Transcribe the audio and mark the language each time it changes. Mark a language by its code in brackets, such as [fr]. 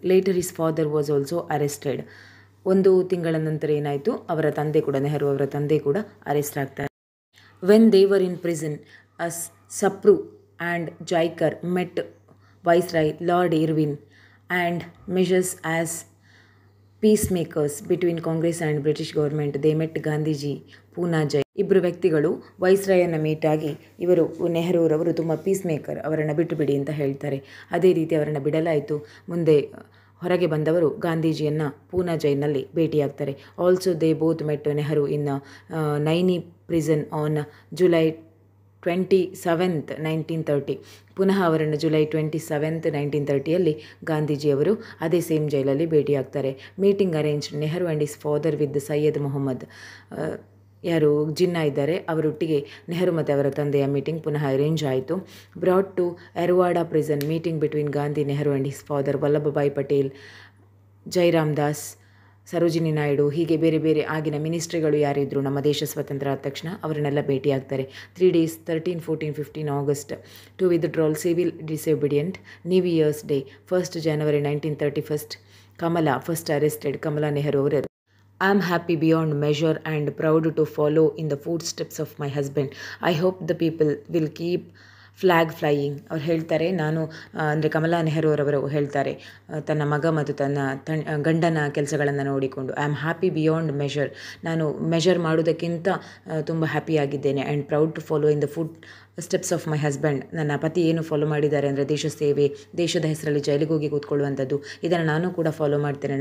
[en] Later his father was also arrested. [kn] 1 ತಿಂಗಳ ನಂತರ ಏನಾಯಿತು, ಅವರ ತಂದೆ ಕೂಡ ನೆಹರು ಅವರ ತಂದೆ ಕೂಡ ಅರೆಸ್ಟ್ ಆಗ್ತಾರೆ. [en] When they were in prison, Sapru and Jaikar met Viceroy Lord Irwin and measures as peacemakers between Congress and British government. They met Gandhiji, Poona Jai. [kn] ಇಬ್ಬರು ವ್ಯಕ್ತಿಗಳು ವೈಸ್ರಾಯನ್ನ ಮೀಟ್ ಆಗಿ ಇವರು ನೆಹರೂರವರು ತುಂಬ ಪೀಸ್ ಮೇಕರ್, ಅವರನ್ನು ಬಿಟ್ಟು ಬಿಡಿ ಅಂತ ಹೇಳ್ತಾರೆ. ಅದೇ ರೀತಿ ಅವರನ್ನು ಬಿಡಲಾಯಿತು. ಮುಂದೆ ಹೊರಗೆ ಬಂದವರು ಗಾಂಧೀಜಿಯನ್ನು Poona ಜೈಲ್ನಲ್ಲಿ ಭೇಟಿಯಾಗ್ತಾರೆ. [en] Also they both met Nehru in Naini prison on July 27th, 1930. [kn] ಪುನಃ ಅವರನ್ನು July 27th, 1930ಯಲ್ಲಿ ಗಾಂಧೀಜಿಯವರು ಅದೇ ಸೇಮ್ ಜೈಲಲ್ಲಿ ಭೇಟಿಯಾಗ್ತಾರೆ. [en] Meeting arrange Nehru and his father with Syed Mohammad. [kn] ಯಾರು ಜಿನ್ನಾ ಇದ್ದಾರೆ ಅವರೊಟ್ಟಿಗೆ ನೆಹರು ಮತ್ತು ಅವರ ತಂದೆಯ ಮೀಟಿಂಗ್ ಪುನಃ ಅರೇಂಜ್ ಆಯಿತು. [en] Brought to Yerawada prison. Meeting between Gandhi, Nehru and his father. [kn] Vallabhbhai Patel, Jairam Das, Sarojini Naidu, ಹೀಗೆ ಬೇರೆ ಬೇರೆ ಆಗಿನ ಮಿನಿಸ್ಟ್ರಿಗಳು ಯಾರಿದ್ರು ನಮ್ಮ ದೇಶ ಸ್ವತಂತ್ರ ಆದ ತಕ್ಷಣ ಅವರನ್ನೆಲ್ಲ ಭೇಟಿಯಾಗ್ತಾರೆ. [en] 3 days 13, 14, 15 August to withdrawal civil disobedient. New year's day 1st January 1931. Kamala first arrested. Kamala Nehru ಅವರು I am happy beyond measure and proud to follow in the footsteps of my husband. I hope the people will keep flag flying. [kn] ಅವ್ರು ಹೇಳ್ತಾರೆ, ನಾನು ಅಂದರೆ ಕಮಲಾ ನೆಹರು ಅವರವರು ಹೇಳ್ತಾರೆ ತನ್ನ ಮಗ ಮತ್ತು ತನ್ನ ಗಂಡನ ಕೆಲಸಗಳನ್ನು ನೋಡಿಕೊಂಡು, [en] I am happy beyond measure, [kn] ನಾನು ಮೆಷರ್ ಮಾಡೋದಕ್ಕಿಂತ ತುಂಬ ಹ್ಯಾಪಿಯಾಗಿದ್ದೇನೆ. [en] And proud to follow in the footsteps of my husband. [kn] ನನ್ನ ಪತಿ ಏನು ಫಾಲೋ ಮಾಡಿದ್ದಾರೆ ಅಂದರೆ ದೇಶ ಸೇವೆ, ದೇಶದ ಹೆಸರಲ್ಲಿ ಜೈಲಿಗೆ ಹೋಗಿ ಕೂತ್ಕೊಳ್ಳುವಂಥದ್ದು, ಇದನ್ನು ನಾನು ಕೂಡ ಫಾಲೋ ಮಾಡ್ತೇನೆ.